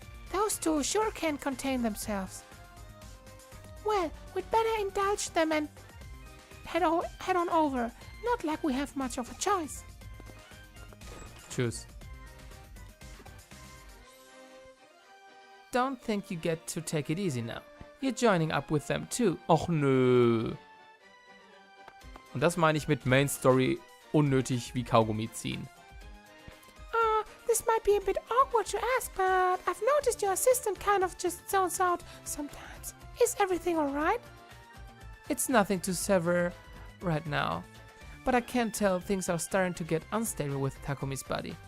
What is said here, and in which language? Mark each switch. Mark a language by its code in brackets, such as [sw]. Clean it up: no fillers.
[en] Those two sure can't contain themselves. Well, we'd better indulge them and head on over. Not like we have much of a choice. [de] Tschüss. [en] Don't think you get to take it easy now. You're joining up with them too. [de] Och nö. Und das meine ich mit Main Story unnötig wie Kaugummi ziehen. [en] This might be a bit awkward to ask, but I've noticed your assistant kind of just zones out sometimes. Is everything alright? It's nothing to sever right now. But I can tell things are starting to get unstable with Takumi's body.